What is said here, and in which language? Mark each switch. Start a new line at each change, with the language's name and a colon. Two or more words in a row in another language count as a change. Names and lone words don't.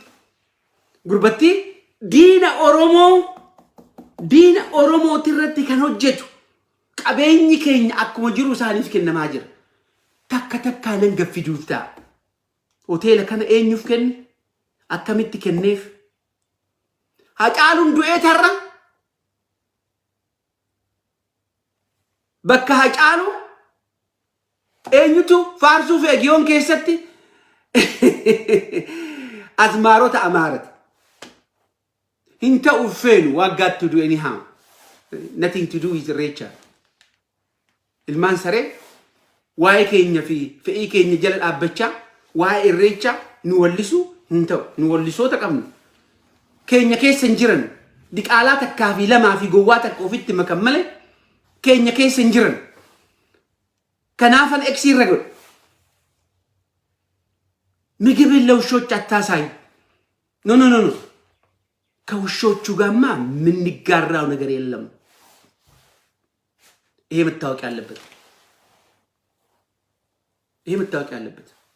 Oromo: Gurbattii diina Oromooti irratti kan hojjetu qabeenyi keenya akkuma jiru isaaniif kennamaa jira takka takkaanan gaffiduuf ta'a hoteela kana eenyuuf kenne akkamitti kenneef Hacaaluun du'ee tarra bakka Hacaalu eenyutu faarsuuf eegiyoon keessatti azmaarota amaarati hinta uffeenu
English: what got to do anyhow nothing to do
Oromo: with Irreecha ilmaan saree waa'ee keenya fi fe'ii keenya jala dhaabbachaa waa'ee Irreecha nu wallisu hinta nu wallisoota qabnu keenya keessa jiran diqaalaa takkaa fi lamaa fi gowwaa takka ofitti makan malee keenya keessa jiran kanaafan eksiirra godhu
Amharic: ምግብ ለውሾች አታሳይ
English: no no no no
Amharic: ከውሾቹ ጋማ ምን ይጋራው ነገር የለም ይሄ መታወቅ ያለበት